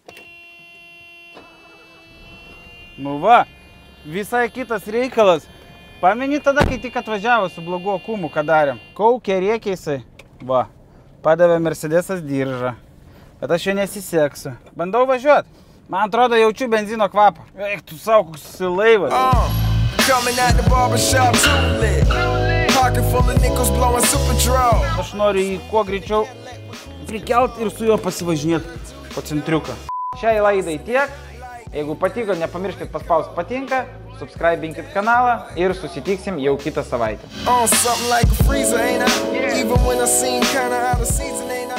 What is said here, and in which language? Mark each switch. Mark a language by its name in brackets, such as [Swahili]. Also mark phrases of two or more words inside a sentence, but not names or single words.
[Lithuanian] Nu va, visai kitas reikalas. Pameni tada, kai tik atvažiavo su blogu akumu, ką darėm. Kaukė, rėkė jisai. Va, padavė Mercedesas diržą. Bet aš jo nesiseksiu. Bandau važiuoti. Man atrodo, jaučiu benzino kvapą. Eik, tu savo, koks laivas. [English] Coming at the barbershop too lit. Pocket full of nickels blowing super draw. [Lithuanian] Aš noriu jį kuo greičiau prikelt ir su juo pasivažinėti po centriuką. Šiai laidai tiek. Jeigu patiko, nepamirškit paspausti patinka, subscribinkit kanalą ir susitiksim jau kitą savaitę. [English] Something like a freezer, ain't I? Even when I seem kinda out of season.